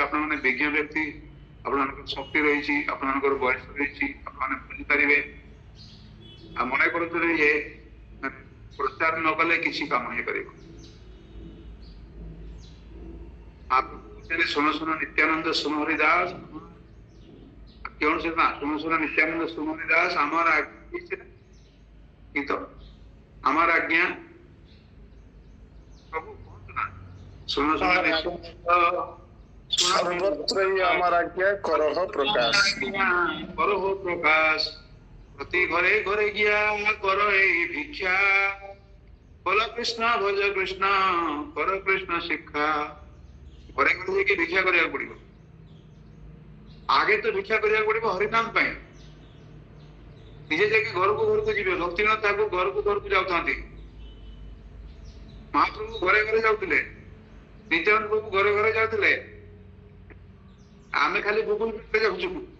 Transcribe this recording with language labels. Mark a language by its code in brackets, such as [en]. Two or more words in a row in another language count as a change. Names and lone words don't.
[or] ଆପଣମାନେ ବିଜ୍ଞ ବ୍ୟକ୍ତି, ଆପଣମାନଙ୍କର ଶକ୍ତି ରହିଛି, ଆପଣମାନଙ୍କର ବୟସ ରହିଛି, ଆପଣମାନେ ବୁଝିପାରିବେ। ଆଉ ମନେ କରୁଥିଲେ ଇଏ ପ୍ରଚାର ନ କଲେ କିଛି କାମ ହେଇପାରିବ। [bn] শুন শুন নিত্যানন্দ শুন হরিদাস, [or] କେଉଁ ସେ ନା [bn] শুন শুন নিত্যানন্দ শুন হরিদাস আমার গীত আমার আজ্ঞা প্রভু [or] କୁହନ୍ତୁ ନା, ଶୁଣ ଶୁଣ [bn] সর্বত্রই আমার আজ্ঞা করহ প্রকাশ, করহ প্রকাশ, প্রতি ঘরে ঘরে গিয়া কর এই ভিক্ষা, বল কৃষ্ণ ভজ কৃষ্ণ কর কৃষ্ণ শিক্ষা। [or] ଘରେ ଘରେ ଯାଇକି ଭିକ୍ଷା କରିବାକୁ ପଡିବ। ଆଗେ ତ ଭିକ୍ଷା କରିବାକୁ ପଡିବ ହରିନାମ ପାଇଁ। ନିଜେ ଯାଇକି ଘରକୁ ଘରକୁ ଯିବେ, ଭକ୍ତିନାଥ ଠାକୁର ଘରକୁ ଘରକୁ ଯାଉଥାନ୍ତି, ମହାପ୍ରଭୁ ଘରେ ଘରେ ଯାଉଥିଲେ, ନିତ୍ୟାନନ୍ଦ ପ୍ରଭୁ ଘରେ ଘରେ ଯାଉଥିଲେ, ଆମେ ଖାଲି ଗୁଗୁଲ ପେରେ ଯାଉଛୁ।